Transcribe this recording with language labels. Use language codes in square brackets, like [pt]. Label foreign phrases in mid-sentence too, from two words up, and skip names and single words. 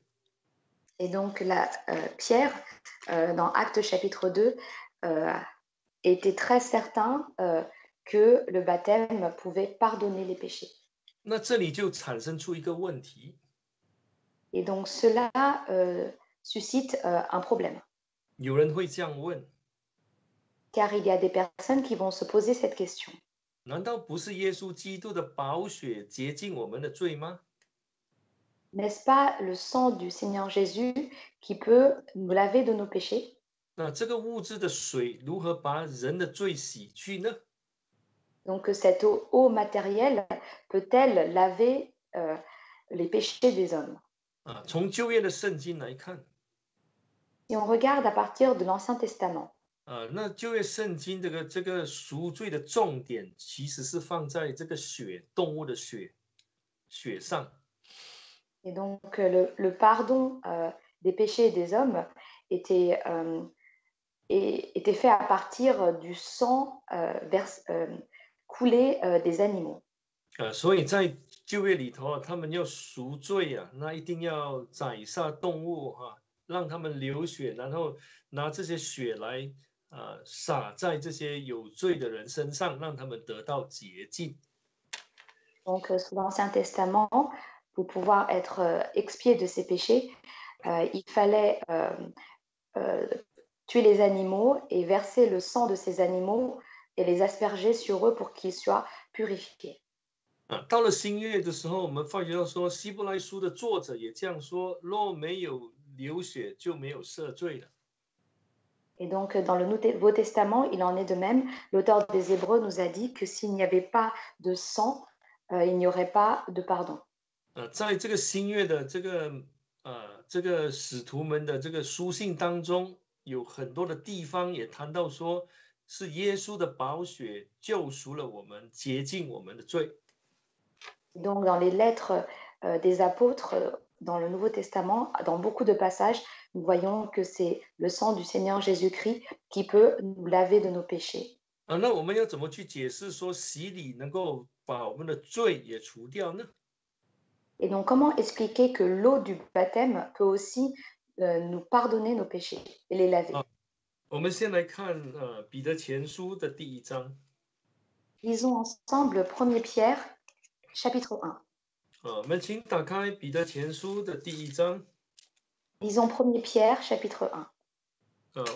[fr] Et donc, Pierre, dans Actes chapitre 2, était très certain que le baptême pouvait pardonner les péchés. [zh] 那这里就产生出一个问题， [fr] Et donc, cela suscite un problème. [zh] 有人会这样问： [fr] Car il y a des personnes qui vont se poser cette question. [zh] 难道不是耶稣基督的宝血洁净我们的罪吗？ [fr] N'est-ce pas le sang du Seigneur Jésus qui peut nous laver de nos péchés? [zh] 那这个物质的水如何把人的罪洗去呢？ [fr] Donc, cette eau matérielle peut-elle laver les péchés des hommes? [zh] 从旧约的圣经来看， [fr] Si on regarde à partir de l'Ancien Testament, [zh] 那旧约圣经这个赎罪的重点其实是放在这个动物的血上。 [fr] et donc le pardon des péchés des hommes était fait à partir du sang coulé des animaux. [zh] 所以在旧约里头他们要赎罪那一定要宰杀动物让他们流血，然后拿这些血来洒在这些有罪的人身上，让他们得到洁净。 [fr] Donc, sous l'Ancien Testament, pour pouvoir être expié de ses péchés, il fallait tuer les animaux et verser le sang de ces animaux et les asperger sur eux pour qu'ils soient purifiés. [zh] 到了新约的时候，我们发觉到说，希伯来书的作者也这样说：若没有流血，就没有赦罪了。 [fr] Et donc, dans le Nouveau Testament, il en est de même. L'auteur des Hébreux nous a dit que s'il n'y avait pas de sang, il n'y aurait pas de pardon. [zh] 在这个新约的这个使徒们的这个书信当中，有很多的地方也谈到说，是耶稣的宝血救赎了我们，洁净我们的罪。 [fr] Donc, dans les lettres des apôtres, dans le Nouveau Testament, dans beaucoup de passages, nous voyons que c'est le sang du Seigneur Jésus-Christ qui peut nous laver de nos péchés. [zh] 那我们要怎么去解释说洗礼能够把我们的罪也除掉呢？ [fr] Et donc, comment expliquer que l'eau du baptême peut aussi nous pardonner nos péchés et les laver? [zh] 我们先来看彼得前书的第1章。 [fr] Lisons ensemble 1 Pierre, chapitre 1. [zh] 我们请打开彼得前书的第1章。 [fr] Lisons 1 Pierre, chapitre 1.